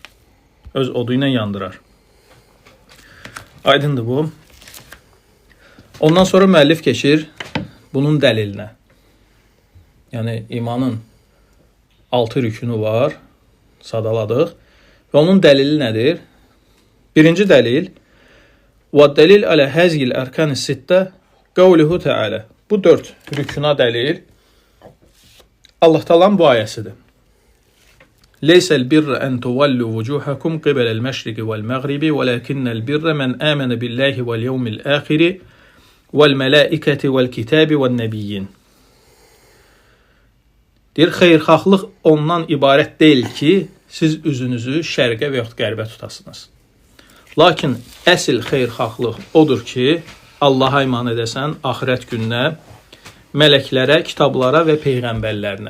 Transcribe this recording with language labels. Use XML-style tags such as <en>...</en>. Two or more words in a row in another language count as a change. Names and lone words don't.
<az>Öz odu ilə yandırar. Aydındır bu. Ondan sonra müəllif keçir bunun dəlilinə. Yəni, imanın 6 rükünü var, sadaladıq. Və onun dəlili nədir? Birinci dəlil,</az> <ar>وَالدَّلِيلْ عَلَى هَذِهِ الْأَرْكَانِ السِّتَّةِ قَوْلُهُ تَعَالَى</ar> <az>Bu 4 rükuna dəlil Allah Taala'nın bu ayəsidir.</az> <ar>لَيْسَ الْبِرَّ أَنْ تُوَلُّوا وُجُوهَكُمْ قِبَلَ الْمَشْرِقِ وَالْمَغْرِبِ وَلَكِنَّ الْبِرَّ مَنْ آمَنَ بِاللَّهِ وَالْيَوْمِ الْآخِرِ وَالْمَلَائِكَةِ وَالْكِتَابِ وَالنَّبِيِّينَ</ar> <az>Deyir, xeyirxahlıq ondan ibarət deyil ki, siz üzünüzü şərqə və yaxud qərbə tutasınız. Lakin əsl xeyirxahlıq odur ki, Allaha iman edəsən, axirət gününə, mələklərə, kitablara və peyğəmbərlərinə.</az>